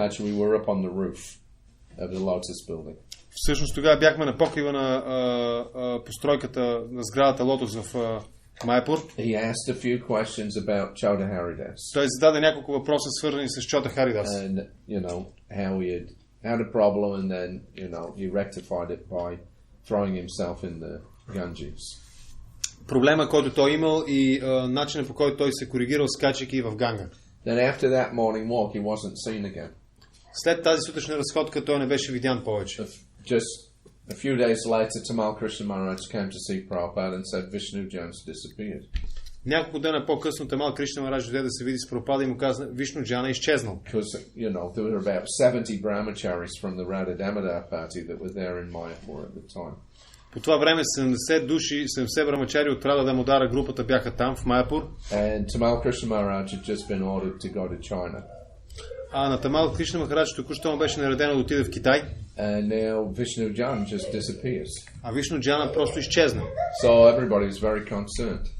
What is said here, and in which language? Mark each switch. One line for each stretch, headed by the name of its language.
English: Actually, we were up on the roof of the Lotus building.
Bulgarian: Всъщност тогава бяхме на покрива на постройката на сградата Лотос в Майапур.
English: He asked a few questions about Chota Haridas.
Bulgarian: Той зададе няколко въпроса, свързани с Чота Харидас.
English: And how he had a problem, and then he rectified it by throwing himself in the Ganges.
Bulgarian: Проблема, който той имал и начинът, по който той се коригирал, скачайки в Ганга.
English: Then after that morning walk, he wasn't seen again.
Bulgarian: След тази сутрешна разходка той не беше видян повече.
English: Just a few days later, Tamal Krishna Maharaj came to see Prabhupada and said Vishnujana's disappeared.
Bulgarian: Няколко дена по-късно Тамал Кришна Марадж дойде да се види с Прабхупада и му каза, Вишнуджана е изчезнал.
English: Because, there were about 70 brahmacharis from the Radha Damodar party that were there in Mayapur at the time.
Bulgarian: По това време 70 брамачари от Рада Дамодара групата бяха там, в Майапур.
English: And Tamal Krishna Maharaj had just been ordered to go to China.
Bulgarian: А на Тамал Кришна Махарадж току-що му беше наредено да отиде в Китай.
English: And now Vishnujana just disappears.
Bulgarian: А Вишнуджана просто изчезна.
English: So everybody was very concerned.